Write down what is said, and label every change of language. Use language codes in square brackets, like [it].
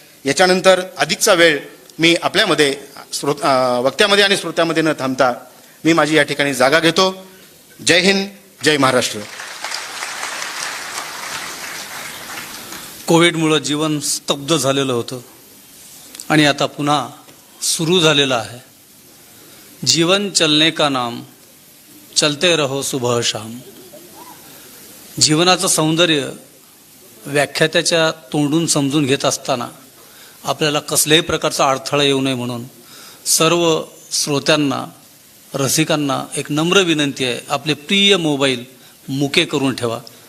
[mr] याच्यानंतर अधिकचा वेळ मी आपल्यामध्ये वक्त्यामध्ये आणि श्रोत्यामध्ये न थांबता मी माझी या ठिकाणी जागा घेतो. जय हिंद, जय महाराष्ट्र. कोविडमुळं जीवन स्तब्ध झालेलं होतं आणि आता पुन्हा सुरू झालेलं आहे. [hi] जीवन चलने का नाम, चलते रहो सुबह शाम. [mr] जीवनाचं सौंदर्य व्याख्यात्याच्या तोंडून समजून घेत असताना आपल्याला कसल्याही प्रकारचा अडथळा येऊ नये म्हणून सर्व श्रोत्यांना, रसिकांना एक नम्र विनंती आहे, आपले प्रिय मोबाईल मुके करून ठेवा.